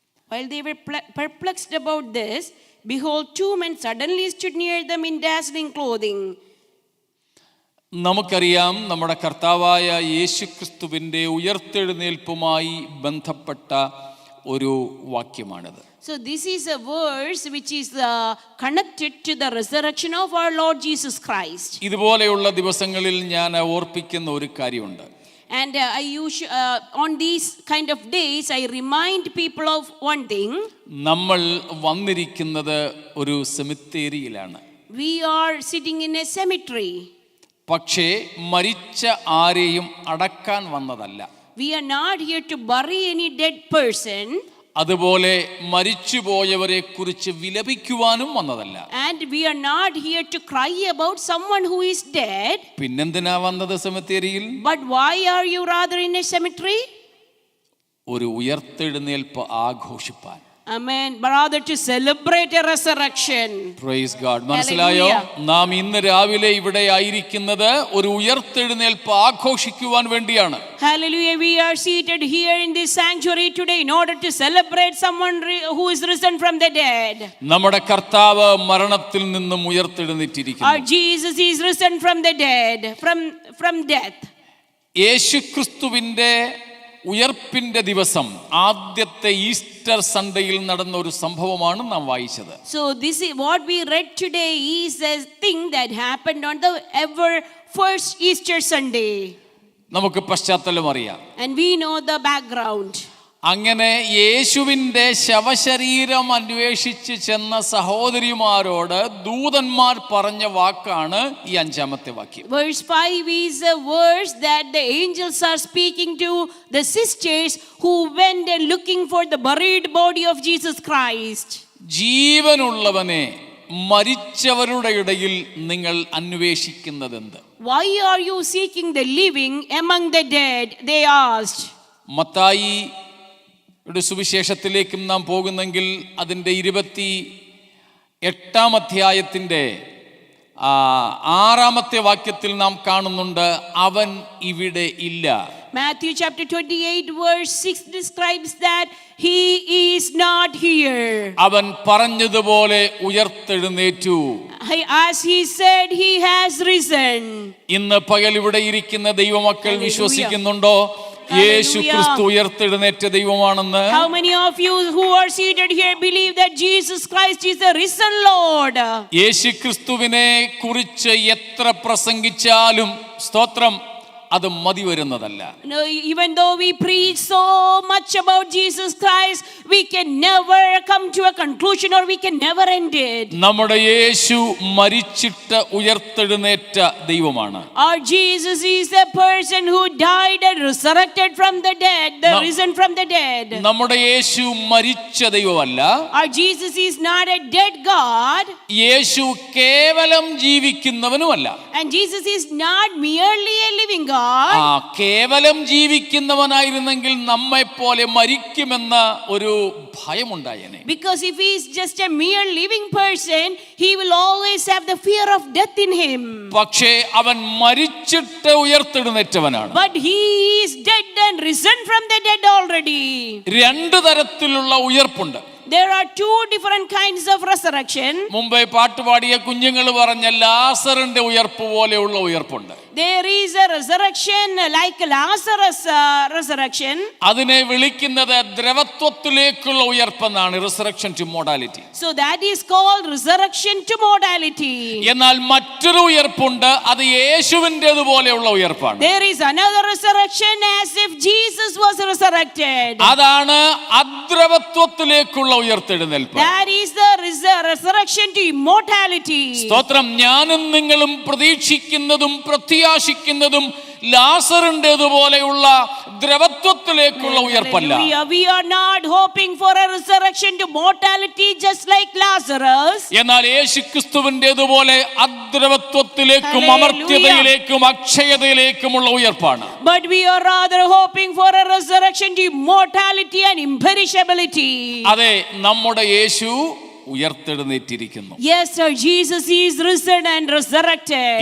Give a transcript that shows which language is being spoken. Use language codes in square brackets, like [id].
[en] While they were perplexed about this, behold, 2 men suddenly stood near them in dazzling clothing. [ml] നമുക്കറിയാം, നമ്മുടെ കർത്താവായ യേശുക്രിസ്തുവിൻ്റെ ഉയർത്തെഴുന്നേൽപ്പുമായി ബന്ധപ്പെട്ട ഒരു വാക്യമാണിത്. [en] So this is a verse which is connected to the resurrection of our Lord Jesus Christ. [ml] ഇതുപോലെയുള്ള ദിവസങ്ങളിൽ ഞാൻ ഓർപ്പിക്കുന്ന ഒരു കാര്യമുണ്ട്. [en] And on these kind of days, I remind people of one thing. [ml] നമ്മൾ വന്നിരിക്കുന്നത് ഒരു സെമിത്തേരിയിലാണ്. [en] We are sitting in a cemetery. [ml] പക്ഷേ മരിച്ച ആരെയും അടക്കാൻ വന്നതല്ല. [en] We are not here to bury any dead person. [ml] അതുപോലെ മരിച്ചുപോയവരെ കുറിച്ച് വിലപിക്കുവാനും വന്നതല്ല. [en] And we are not here to cry about someone who is dead. [ml] പിന്നെന്തിനാ വന്നത് സെമിത്തേരിയിൽ? [en] But why are you rather in a cemetery? [ml] ഒരു ഉയർത്തെഴുന്നേൽപ്പ് ആഘോഷിപ്പാൻ. [en] Amen. But rather to celebrate a resurrection. Praise God. [ml] മനസ്സിലായോ? നാം ഇന്ന് രാവിലെ ഇവിടെ ആയിരിക്കുന്നത് ഒരു ഉയർത്തെഴുന്നേൽപ്പ് ആഘോഷിക്കുവാൻ വേണ്ടിയാണ്. [en] Hallelujah. We are seated here in this sanctuary today in order to celebrate someone who is risen from the dead. [ml] നമ്മുടെ കർത്താവ് മരണത്തിൽ നിന്നും ഉയർത്തെഴുന്നേറ്റിരിക്കുന്നു. [en] Our Jesus is risen from the dead, from death. [ml] യേശുക്രിസ്തുവിന്റെ ഉയർപ്പിന്റെ ദിവസം ആദ്യത്തെ ഈസ്റ്റർ സൺഡേയിൽ നടന്ന ഒരു സംഭവമാണ് നാം വായിച്ചത്. [en] So this is what we read today is a thing that happened on the ever first Easter Sunday. [ml] നമുക്ക് പശ്ചാത്തലം അറിയാം. [en] And we know the background. [ml] അങ്ങനെ യേശുവിൻ്റെ ശവശരീരം അന്വേഷിച്ച് ചെന്ന സഹോദരിമാരോട് ദൂതന്മാർ പറഞ്ഞ വാക്കാണ് ഈ 5-ാമത്തെ വാക്യം. [en] Verse 5 is a verse that the angels are speaking to the sisters who went and looking for the buried body of Jesus Christ. [ml] ജീവനുള്ളവനെ മരിച്ചവരുടെ ഇടയിൽ നിങ്ങൾ അന്വേഷിക്കുന്നതെന്ത്? [en] Why are you seeking the living among the dead? They asked. [ml] Mathai സുവിശേഷത്തിലേക്കും നാം പോകുന്നെങ്കിൽ അതിൻ്റെ 28-ാം അധ്യായത്തിൻ്റെ 6-ാമത്തെ വാക്യത്തിൽ നാം കാണുന്നുണ്ട്, അവൻ ഇവിടെ ഇല്ല. [en] Matthew chapter 28 verse 6 describes that he is not here. [ml] അവൻ പറഞ്ഞതുപോലെ ഉയർത്തെഴുന്നേറ്റു. [en] As he said, he has risen. [ml] ഇന്ന് പകൽ ഇവിടെ ഇരിക്കുന്ന ദൈവമക്കൾ വിശ്വസിക്കുന്നുണ്ടോ യേശു ക്രിസ്തു ഉയർത്തെഴുന്നേറ്റ ദൈവമാണെന്ന്? [en] How many of you who are seated here believe that Jesus Christ is the risen Lord? [ml] യേശു ക്രിസ്തുവിനെ കുറിച്ച് എത്ര പ്രസംഗിച്ചാലും സ്തോത്രം അത് മതി വരുന്നതല്ല. [en] No, even though we preach so much about Jesus Christ, we can never come to a conclusion or we can never end it. [ml] നമ്മുടെ യേശു മരിച്ചിട്ട് ഉയർത്തെഴുന്നേറ്റ ദൈവമാണ്. [en] Our Jesus is a person who died and resurrected from the dead, the risen from the dead. [ml] നമ്മുടെ യേശു മരിച്ച ദൈവമല്ല. [en] Our Jesus is not a dead God. [ml] യേശു കേവലം ജീവിക്കുന്നവനുമല്ല. [en] And Jesus is not merely a living God. [ml] കേവലം ജീവിക്കുന്നവനായിരുന്നെങ്കിൽ നമ്മെ പോലെ മരിക്കുമെന്ന ഒരു ഭയമുണ്ടായേനെ. [en] Because if he is just a mere living person, he will always have the fear of death in him. [ml] പക്ഷേ അവൻ മരിച്ചിട്ട് ഉയർത്തെഴുന്നേറ്റവനാണ്. [en] But he is dead and risen from the dead already. [ml] 2 തരത്തിലുള്ള ഉയർപ്പുണ്ട്. [en] There are 2 different kinds of resurrection. [ml] മുമ്പേ പാട്ടുപാടിയ കുഞ്ഞുങ്ങൾ പറഞ്ഞ ലാസറിന്റെ ഉയർപ്പ് പോലെയുള്ള ഉയർപ്പുണ്ട്. [en] There is a resurrection like Lazarus resurrection. [ml] അതിനെ വിളിക്കുന്നത് ദ്രവത്വത്തിലേക്കുള്ള ഉയർപ്പെന്നാണ്, [en] Resurrection to mortality. So that is called resurrection to mortality. [ml] എന്നാൽ മറ്റൊരു ഉയർപ്പുണ്ട്, അത് യേശുവിൻ്റെതുപോലെയുള്ള ഉയർപ്പാണ്. [en] There is another resurrection as if Jesus was resurrected. [ml] അതാണ് അദ്രവത്വത്തിലേക്കുള്ള ഉയർത്തെഴുന്നേൽപ്പ്. [en] That is the resurrection to immortality. [ml] സ്തോത്രം. ഞാനും നിങ്ങളും പ്രതീക്ഷിക്കുന്നതും പ്രത്യാശിക്കുന്നതും ലാസറിൻ്റെതുപോലെയുള്ള ദ്രവത്വത്തിലേക്കുള്ള ഉയർപ്പല്ല. [en] We are not hoping for a resurrection to mortality just like Lazarus. [ml] എന്നാൽ യേശുക്രിസ്തുവിൻ്റെതുപോലെ അദ്രവത്വത്തിലേക്കും അമർത്യതയിലേക്കും അക്ഷയതയിലേക്കുമുള്ള ഉയർപ്പാണ്. [en] But we are rather hoping for a resurrection to immortality and imperishability. [ml] അതെ, നമ്മുടെ യേശു ഉയർത്തെഴുന്നേറ്റിരിക്കുന്നു. [en] Yes, sir, Jesus is risen and resurrected.